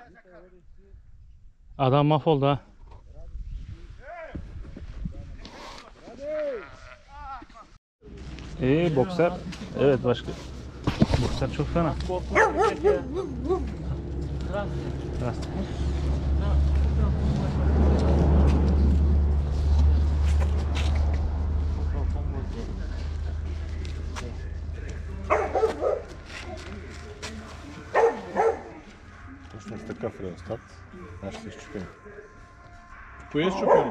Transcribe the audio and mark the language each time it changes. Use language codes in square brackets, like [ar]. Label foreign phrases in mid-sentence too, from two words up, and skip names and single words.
[tr] Adam mahvoldu ha. Bokser. Evet başka. Bokser çok fena. Rast. [bg] Точно с такъв реостат. Аз ще се щупим. Кое е щупено?